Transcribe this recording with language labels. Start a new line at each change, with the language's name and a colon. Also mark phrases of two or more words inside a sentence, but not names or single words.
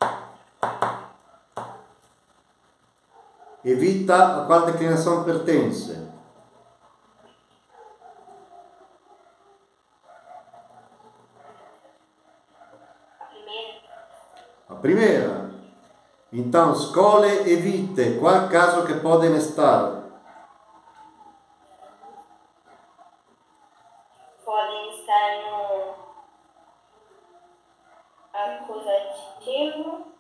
Portuguese: E vita, a qual declinação pertence? A primeira. A primeira. Então, scole e vite, qual caso che podem estar? Podem estar no acusativo.